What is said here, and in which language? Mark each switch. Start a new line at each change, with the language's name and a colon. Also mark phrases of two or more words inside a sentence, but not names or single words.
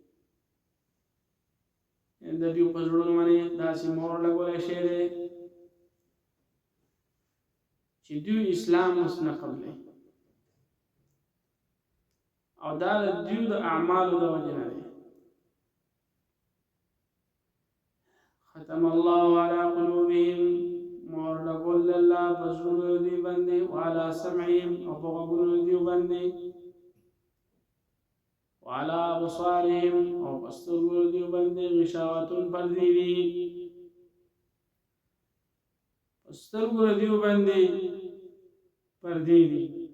Pashto: د دوی په زړونو باندې داسې مهر لګولی شی دی چې دوی اسلام اوس نه قبلوي، او دا د دوی د اعمالو د وجې نه دی.
Arabic: ختم الله على قلوبهم
Pashto: مهر لګول الله په زړونو دوی باندې،
Arabic: وعلى سمعهم
Pashto: او په غوږونو دوی باندې،
Arabic: وعلى ابصارهم
Pashto: او په سترګو دوی باندې غشاوتون پردې دي. په سترګو دوی باندې پردې دي.